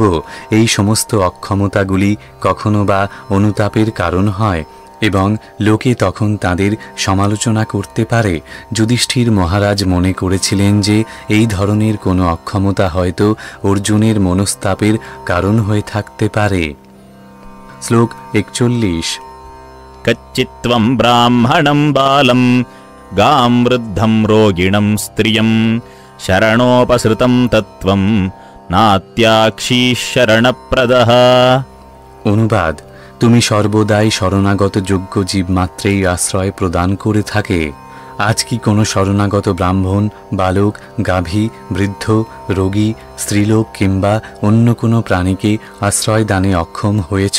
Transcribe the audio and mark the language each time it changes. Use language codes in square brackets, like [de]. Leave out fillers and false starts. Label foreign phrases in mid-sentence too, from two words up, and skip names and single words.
[bn] এই সমস্ত অক্ষমতাগুলি কখনো বা অনুতাপের কারণ হয় এবং লোকে তখন তাদের সমালোচনা করতে পারে। যুধিষ্ঠির মহারাজ মনে করেছিলেন যে এই ধরনের কোনো অক্ষমতা হয়তো অর্জুনের মনস্তাপের কারণ হয়ে থাকতে পারে। শ্লোক 41। [sa] কচ্চিত্ত্বম ব্রাহ্মণম বালম গাম বৃদ্ধম রোগিণম স্ত্রিয়ম শরণোপসৃতম তত্ত্বম নাত্যাক্ষী শরণপ্রদঃ। [bn] অনুবাদ: তুমি সর্বদাই শরণাগত যোগ্য জীব মাত্রেই আশ্রয় প্রদান করে থাকে। আজ কি কোনো শরণাগত ব্রাহ্মণ, বালক, গাভী, বৃদ্ধ, রোগী, স্ত্রীলোক কিংবা অন্য কোনো প্রাণীকে আশ্রয় দানে অক্ষম হয়েছ?